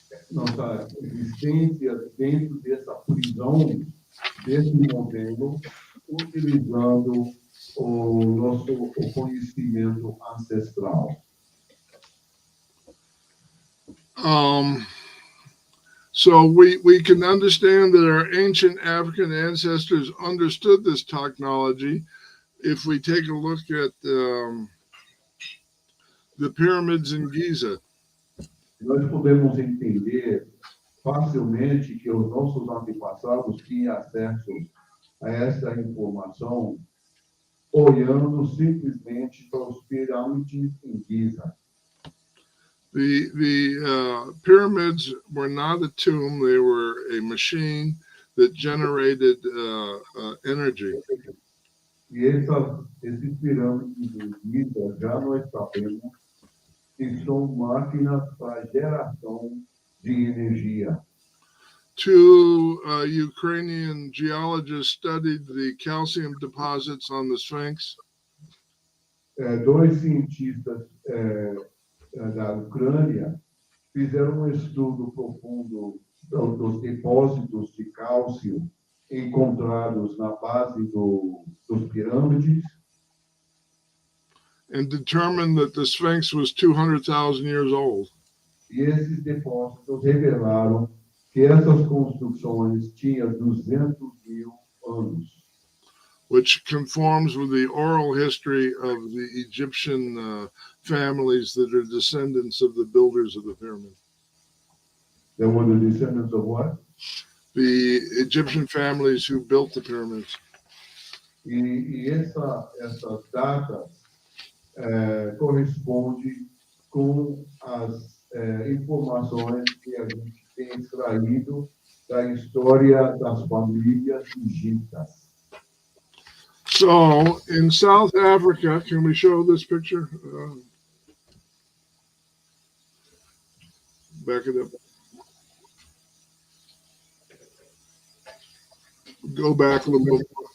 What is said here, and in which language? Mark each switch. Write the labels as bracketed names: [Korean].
[Portuguese] nossa existência dentro dessa prisão, desse modelo, utilizando o nosso conhecimento ancestral. [English] So we can understand that our ancient African ancestors understood this technology if we take a look at the pyramids in Giza. [Portuguese] Nós podemos entender facilmente que os nossos antepassados tinham acesso a essa informação olhando simplesmente para os pirâmides em Giza. [English] The pyramids were not a tomb, they were a machine that generated energy. [Portuguese] E esses pirâmides em Giza, já nós sabemos que são máquinas para geração de energia. [English] Two Ukrainian geologists studied the calcium deposits on the Sphinx. [Portuguese] Dois cientistas da Ucrânia fizeram um estudo profundo dos depósitos de cálcio encontrados na base dos pirâmides. [English] And determined that the Sphinx was 200,000 years old. [Portuguese] E esses depósitos revelaram que essas construções tinham 200.000 anos. [English] Which conforms with the oral history of the Egyptian families that are descendants of the builders of the pyramid. They were the descendants of what? The Egyptian families who built the pyramids. [Portuguese] E essas datas correspondem com as informações que a gente tem extraído da história das famílias egípcias. [English] So in South Africa, can we show this picture? Back it up. Go back a little bit.